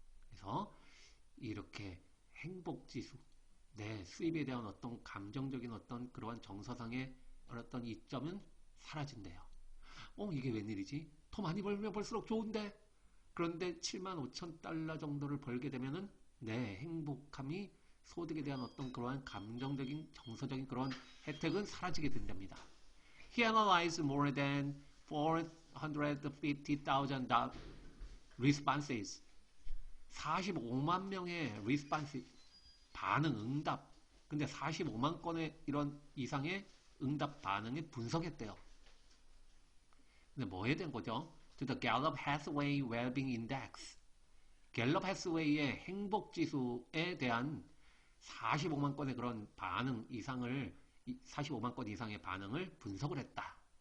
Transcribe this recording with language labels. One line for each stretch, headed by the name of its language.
Korean: 그래서 이렇게 행복지수, 네, 수입에 대한 어떤 감정적인 어떤 그러한 정서상의 어떤 이점은 사라진대요. 이게 웬일이지? 더 많이 벌면 벌수록 좋은데? 그런데 75,000달러 정도를 벌게 되면은 네, 행복함이 소득에 대한 어떤 그러한 감정적인 정서적인 그런 혜택은 사라지게 된답니다.
English: He analyzed more than 450,000 responses.
Korean: 45만 명의 response 반응 응답. 근데 45만 건의 이런 이상의 응답 반응을 분석했대요. 근데 뭐에 대한 거죠?
English: To the Gallup Hathaway Wellbeing Index.
Korean: 갤럽 해스웨이의 행복 지수에 대한 45만 건의 그런 반응 이상을 45만 건 이상의 반응을 분석을 했다.